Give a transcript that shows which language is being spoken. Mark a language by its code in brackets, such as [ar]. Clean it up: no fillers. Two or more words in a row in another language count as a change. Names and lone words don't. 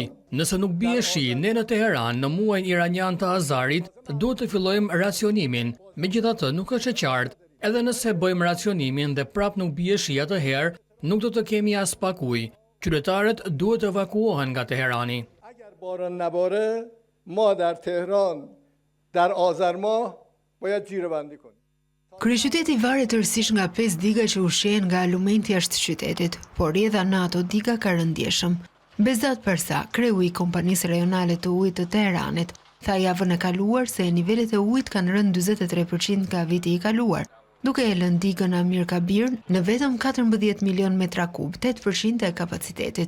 [sq] Nëse nuk bie shi, ne në Teheran në muajin iranian të Azarit duhet të fillojmë racionimin. Megjithatë, nuk është e qartë, edhe nëse bëjmë racionimin dhe prap nuk bie shi, atëherë nuk do të kemi as pak ujë. Qytetarët duhet të evakuohen nga Teherani. [fa] اگر باران نباره ما در تهران در آذر ماه باید جیره‌بندی کنیم. [sq] Kryeqyteti varet tërësisht nga 5 diga që ushqehen nga alumenti jashtë qytetit, por rrjedha në ato diga ka rëndjeshëm. Bezat Parsa, kreu i kompanisë rajonale të ujit të Teheranit, tha javën e kaluar se nivelet e ujit kanë rënë 43% nga viti i kaluar, duke e lënë digën Amir Kabir në vetëm 14 milion metra kub, 8% e kapacitetit.